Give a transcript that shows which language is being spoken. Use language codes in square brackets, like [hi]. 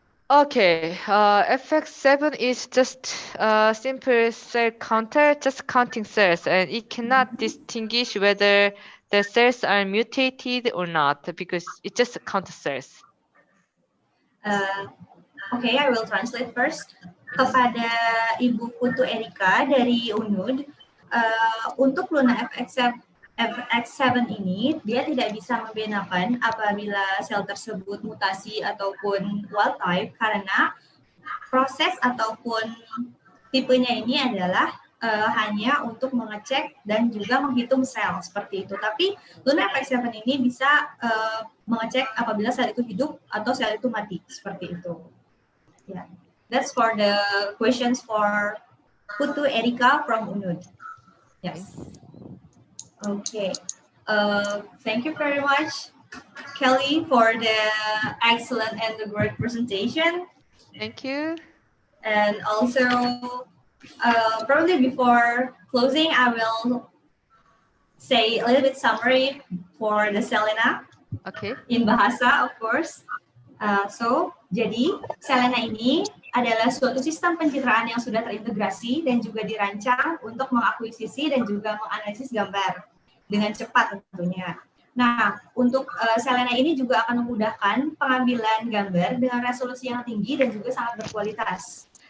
[en] Okay, FX7 is just a simple cell counter, just counting cells, and it cannot distinguish whether the cells are mutated or not because it just counts cells. Okay, I will translate first. [id] Kepada Ibu Putu Erika dari UNUD, untuk Luna FX7 ini, dia tidak bisa membedakan apabila sel tersebut mutasi ataupun wild type karena proses ataupun tipenya ini adalah hanya untuk mengecek dan juga menghitung sel seperti itu. Tapi Luna FX7 ini bisa mengecek apabila sel itu hidup atau sel itu mati seperti itu. [en] Yeah, that's for the questions for Putu Erika from UNUD. Yes. Okay. Thank you very much, Kelly, for the excellent and the great presentation. Thank you. And also, probably before closing, I will say a little bit summary for the Selena. Okay. In Bahasa, of course. [id] Jadi Selena ini adalah suatu sistem pencitraan yang sudah terintegrasi dan juga dirancang untuk mengakuisisi dan juga menganalisis gambar dengan cepat tentunya. Nah, untuk Selena ini juga akan memudahkan pengambilan gambar dengan resolusi yang tinggi dan juga sangat berkualitas.